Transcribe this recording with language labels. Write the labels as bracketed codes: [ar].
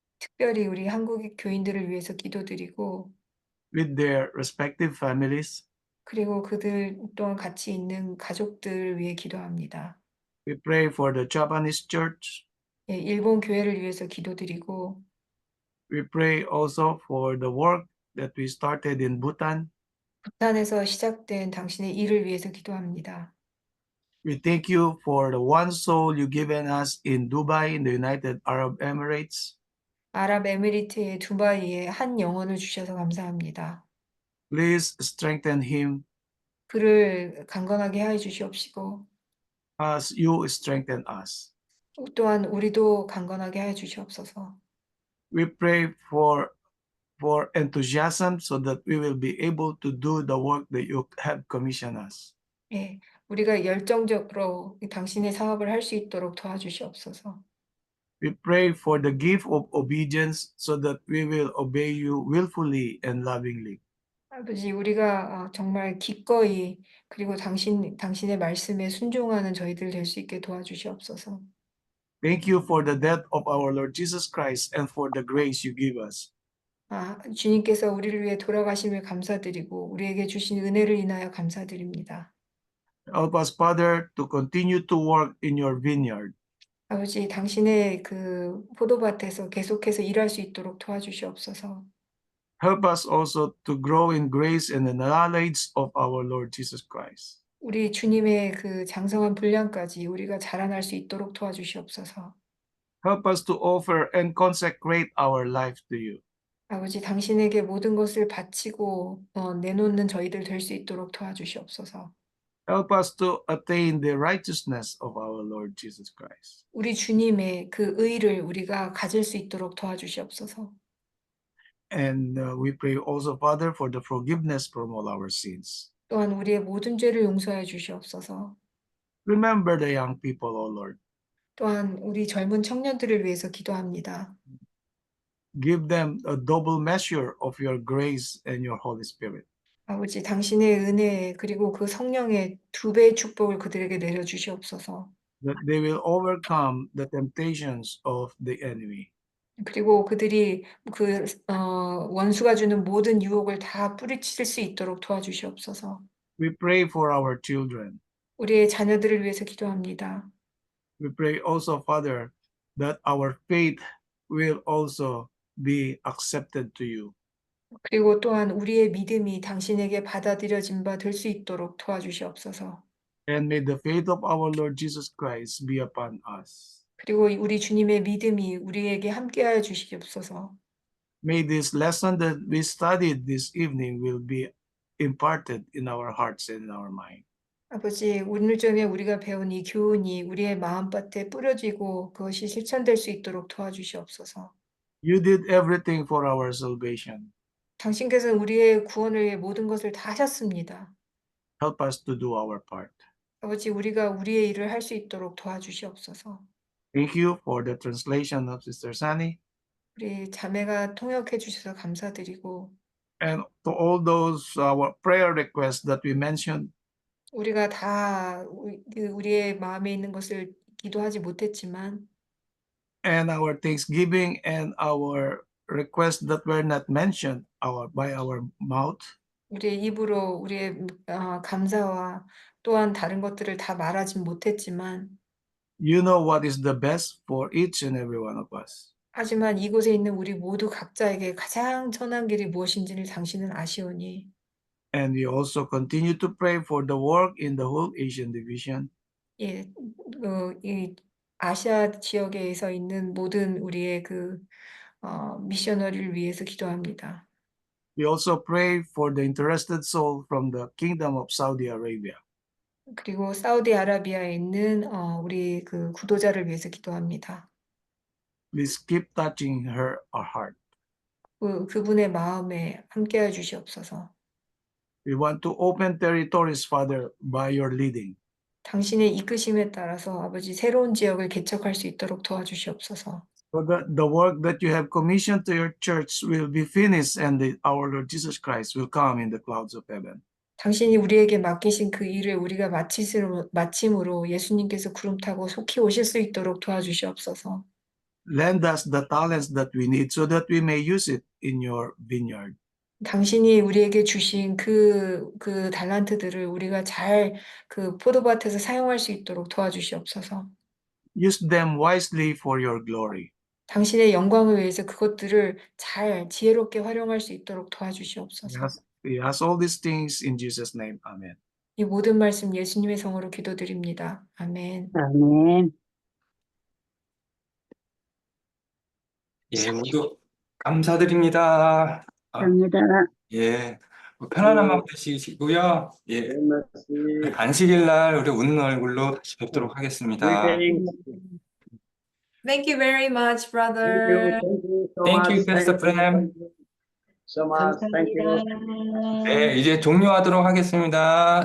[ko] 특별히 우리 한국의 교인들을 위해서 기도드리고 [en] with their respective families. [ko] 그리고 그들 또한 같이 있는 가족들을 위해 기도합니다. [en] We pray for the Japanese church. [ko] 예, 일본 교회를 위해서 기도드리고 [en] We pray also for the work that we started in Bhutan. [ko] 부탄에서 시작된 당신의 일을 위해서 기도합니다. [en] We thank you for the one soul you given us in Dubai, in the United Arab Emirates. [ko] 아랍에미리트의 두바이에 한 영혼을 주셔서 감사합니다. [en] Please strengthen him [ko] 그를 강건하게 하여 주시옵시고 [en] as you strengthen us. [ko] 또한 우리도 강건하게 하여 주시옵소서. [en] We pray for enthusiasm so that we will be able to do the work that you have commissioned us. [ko] 예, 우리가 열정적으로 당신의 사업을 할 수 있도록 도와주시옵소서. [en] We pray for the gift of obedience so that we will obey you willfully and lovingly. [ko] 아버지, 우리가 정말 기꺼이 그리고 당신의 말씀에 순종하는 저희들 될 수 있게 도와주시옵소서. [en] Thank you for the death of our Lord Jesus Christ and for the grace you give us. [ko] 주님께서 우리를 위해 돌아가심을 감사드리고 우리에게 주신 은혜를 인하여 감사드립니다. [en] Help us, Father, to continue to work in your vineyard. [ko] 아버지, 당신의 그 포도밭에서 계속해서 일할 수 있도록 도와주시옵소서. [en] Help us also to grow in grace and the knowledge of our Lord Jesus Christ. [ko] 우리 주님의 그 장성한 분량까지 우리가 자라날 수 있도록 도와주시옵소서. [en] Help us to offer and consecrate our life to you. [ko] 아버지, 당신에게 모든 것을 바치고 내놓는 저희들 될 수 있도록 도와주시옵소서. [en] Help us to attain the righteousness of our Lord Jesus Christ. [ko] 우리 주님의 그 의를 우리가 가질 수 있도록 도와주시옵소서. [en] And we pray also, Father, for the forgiveness from all our sins. [ko] 또한 우리의 모든 죄를 용서해 주시옵소서. [en] Remember the young people, O Lord. [ko] 또한 우리 젊은 청년들을 위해서 기도합니다. [en] Give them a double measure of your grace and your Holy Spirit. [ko] 아버지, 당신의 은혜 그리고 그 성령의 2배의 축복을 그들에게 내려 주시옵소서. [en] That they will overcome the temptations of the enemy. [ko] 그리고 그들이 그 원수가 주는 모든 유혹을 다 뿌리칠 수 있도록 도와주시옵소서. [en] We pray for our children. [ko] 우리의 자녀들을 위해서 기도합니다. [en] We pray also, Father, that our faith will also be accepted to you. [ko] 그리고 또한 우리의 믿음이 당신에게 받아들여진 바 될 수 있도록 도와주시옵소서. [en] And may the faith of our Lord Jesus Christ be upon us. [ko] 그리고 우리 주님의 믿음이 우리에게 함께하여 주시옵소서. [en] May this lesson that we studied this evening will be imparted in our hearts and in our mind. [ko] 아버지, 오늘 전에 우리가 배운 이 교훈이 우리의 마음밭에 뿌려지고 그것이 실천될 수 있도록 도와주시옵소서. [en] You did everything for our salvation. [ko] 당신께서는 우리의 구원을 위해 모든 것을 다 하셨습니다. [en] Help us to do our part. [ko] 아버지, 우리가 우리의 일을 할 수 있도록 도와주시옵소서. [en] Thank you for the translation of Sister Sunny [ko] 우리 자매가 통역해 주셔서 감사드리고 [en] and to all those our prayer requests that we mentioned. [ko] 우리가 다 우리의 마음에 있는 것을 기도하지 못했지만 [en] And our thanksgiving and our requests that were not mentioned by our mouth. [ko] 우리의 입으로 우리의 감사와 또한 다른 것들을 다 말하진 못했지만 [en] You know what is the best for each and every one of us. [ko] 하지만 이곳에 있는 우리 모두 각자에게 가장 선한 길이 무엇인지를 당신은 아시오니 [en] And we also continue to pray for the work in the whole Asian division. [ko] 예, 이 아시아 지역에서 있는 모든 우리의 미셔너리를 위해서 기도합니다. [en] We also pray for the interested soul from the Kingdom of Saudi Arabia. [ko] 그리고 사우디아라비아에 있는 우리 그 구도자를 위해서 기도합니다. [en] Please keep touching her heart. [ko] 그분의 마음에 함께해 주시옵소서. [en] We want to open territories, Father, by your leading. [ko] 당신의 이끄심에 따라서 아버지 새로운 지역을 개척할 수 있도록 도와주시옵소서. [en] So that the work that you have commissioned to your church will be finished and our Lord Jesus Christ will come in the clouds of heaven. [ko] 당신이 우리에게 맡기신 그 일을 우리가 마침으로 예수님께서 구름 타고 속히 오실 수 있도록 도와주시옵소서. [en] Lend us the talents that we need so that we may use it in your vineyard. [ko] 당신이 우리에게 주신 그 달란트들을 우리가 잘 그 포도밭에서 사용할 수 있도록 도와주시옵소서. [en] Use them wisely for your glory. [ko] 당신의 영광을 위해서 그것들을 잘 지혜롭게 활용할 수 있도록 도와주시옵소서. [en] We ask all these things in Jesus' name. Amen. [ko] 이 모든 말씀 예수님의 성으로 기도드립니다. 아멘. 아멘. 예, 모두 감사드립니다. 감사합니다. 예, 편안한 마음 되시고요. 예, 안식일 날 우리 웃는 얼굴로 다시 뵙도록 하겠습니다. [en] Thank you very much, brother. Thank you, Pastor Prem. So much. Thank you. [ko] 네, 이제 종료하도록 하겠습니다.